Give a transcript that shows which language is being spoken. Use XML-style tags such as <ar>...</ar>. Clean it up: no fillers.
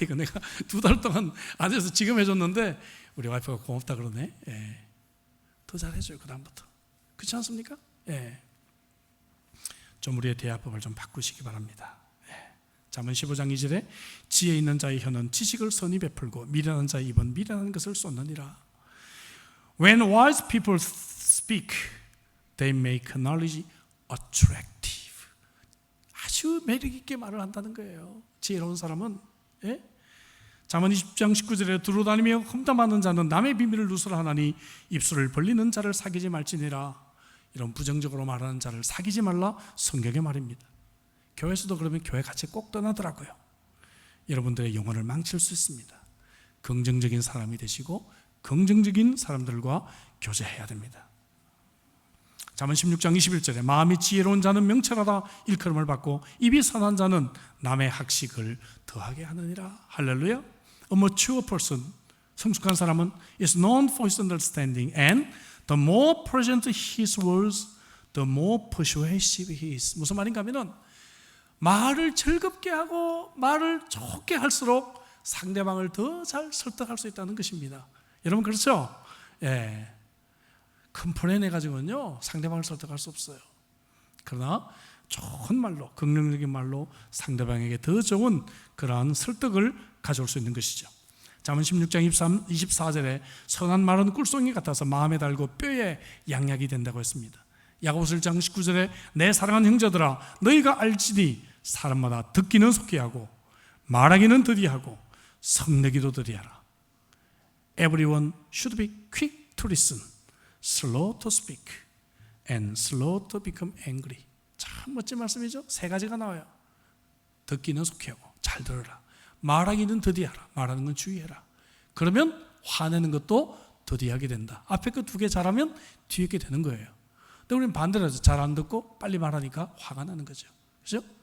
<ko>이거 내가 2달 동안 안 해서 지금 해줬는데 우리 와이프가 고맙다 그러네. 예. 더 잘해줘요, 그 다음부터. 그렇지 않습니까? 예. 좀 우리의 대화법을 좀 바꾸시기 바랍니다. 예. 잠언 15장 2절에 지혜 있는 자의 혀는 지식을 선히 베풀고 미련한 자의 입은 미련한 것을 쏟느니라.</ko> <en>When wise people speak, they make knowledge attractive.</en> <ko>아주 매력 있게 말을 한다는 거예요. 지혜로운 사람은. 예? 잠언 20장 19절에 두루다니며 험담하는 자는 남의 비밀을 누설하나니 입술을 벌리는 자를 사귀지 말지니라. 이런 부정적으로 말하는 자를 사귀지 말라, 성경의 말입니다. 교회에서도 그러면 교회 같이 꼭 떠나더라고요. 여러분들의 영혼을 망칠 수 있습니다. 긍정적인 사람이 되시고 긍정적인 사람들과 교제해야 됩니다. 잠언 16장 21절에 마음이 지혜로운 자는 명철하다 일컬음을 받고 입이 선한 자는 남의 학식을 더하게 하느니라. 할렐루야.</ko> <en>A mature person,</en> <ko>성숙한 사람은</ko> <en>is known for his understanding, and the more present his words, the more persuasive he is.</en> <ko>무슨 말인가 하면은 말을 즐겁게 하고 말을 좋게 할수록 상대방을 더 잘 설득할 수 있다는 것입니다. 여러분 그렇죠? 예. 큰 플랜 해가지고는요 상대방을 설득할 수 없어요. 그러나 좋은 말로, 긍정적인 말로 상대방에게 더 좋은 그러한 설득을 가져올 수 있는 것이죠. 잠언 16장 24절에 선한 말은 꿀송이 같아서 마음에 달고 뼈에 양약이 된다고 했습니다. 야고보서 1장 19절에 내 사랑하는 형제들아 너희가 알지니 사람마다 듣기는 속히 하고 말하기는 더디하고 성내기도 더디하라. Everyone should be quick to listen, slow to speak, and slow to become angry. 참 멋진 말씀이죠. 3가지가 나와요. 듣기는 속히 하고 잘 들어라. 말하기는 더디하라. 말하는 건 주의해라. 그러면 화내는 것도 더디하게 된다. 앞에 그 2개 잘하면 뒤에 게 되는 거예요. 근데 우리는 반대로 해서 잘 안 듣고 빨리 말하니까 화가 나는 거죠. 그렇죠?</ko>